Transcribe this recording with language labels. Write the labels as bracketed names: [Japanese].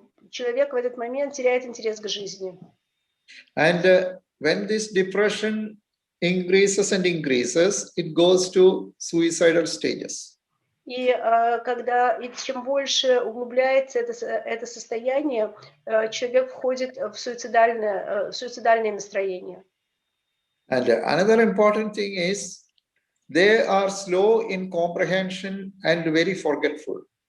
[Russian] Человек в этот момент теряет интерес к жизни. [English] And when this depression increases and increases, it goes to suicidal stages. [Russian] И чем больше углубляется это состояние, человек входит в суицидальное настроение. [English] And another important thing is they are slow in comprehension and very forgetful.